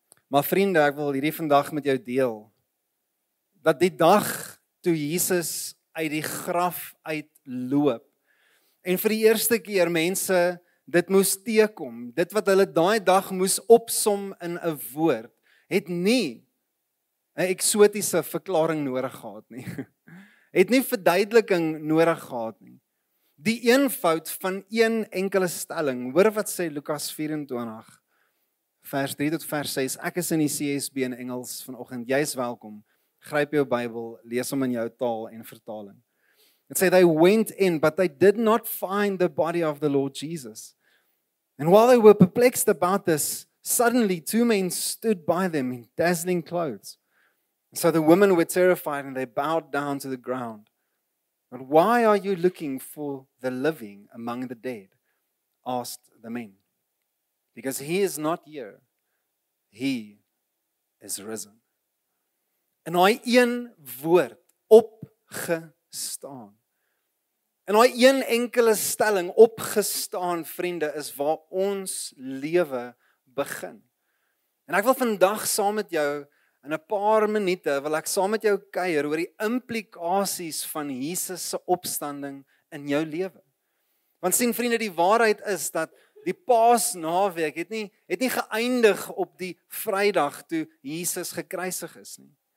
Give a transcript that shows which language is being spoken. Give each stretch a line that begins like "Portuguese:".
Afrikaans: Maar vriende, ek wil hierdie vandag met jou deel. Dat die dag toe Jesus uit die graf uitloop en vir die eerste keer mense dit moes teekom, dit wat hulle daai dag moes opsom in 'n woord, het nie 'n eksotiese verklaring nodig gehad nie. Het nie verduideliking nodig gehad nie. Die eenvoud van een enkele stelling. Hoor wat sê Lukas 24 vers 3 tot vers 6. Ek is in die CSB in Engels vanoggend. Jy's welkom. Gryp jou Bybel, lees hom in jou taal en vertaling.
English: It say they went in, but they did not find the body of the Lord Jesus. And while they were perplexed about this, suddenly 2 men stood by them in dazzling clothes. So the women were terrified and they bowed down to the ground. But why are you looking for the living among the dead? Asked the men. Because he is not here. He is risen.
Afrikaans: En daai een woord, opgestaan. En daai een enkele stelling, opgestaan, vriende, is waar ons lewe begin. En ek wil vandag saam met jou, in 'n paar minute, wil ek saam met jou kuier oor die implikasies van Jesus se opstanding in jou lewe. Want sien vriende, die waarheid is dat die Paasnaweek het nie geëindig op die Vrydag toe Jesus gekruisig is nie.